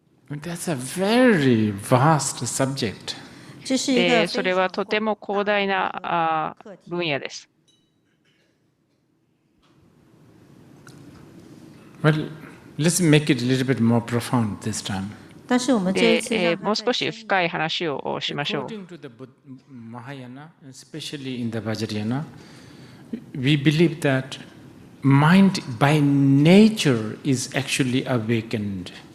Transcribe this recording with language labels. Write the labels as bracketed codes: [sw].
[en] That's a very vast subject. [ja] それはとても広大な分野です。 [en] Well, let's make it a little bit more profound this time. [ja] もう少し深い話をしましょう。 [en] According to the Mahayana, especially in the Vajrayana, we believe that mind by nature is actually awakened.